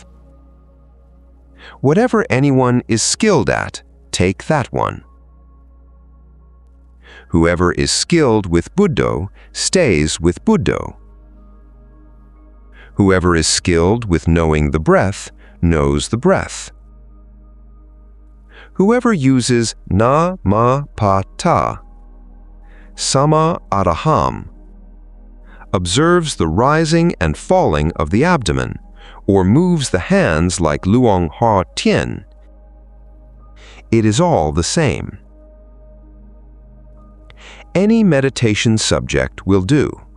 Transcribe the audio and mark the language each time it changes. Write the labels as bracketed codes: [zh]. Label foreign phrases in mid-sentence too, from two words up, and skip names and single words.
[en] Whatever anyone is skilled at, take that one. Whoever is skilled with Buddha stays with Buddha. Whoever is skilled with knowing the breath knows the breath. Whoever uses na, ma, pa, ta, [pi] sama, araham, [en] observes the rising and falling of the abdomen, or moves the hands like luong ha tien, it is all the same. Any meditation subject will do.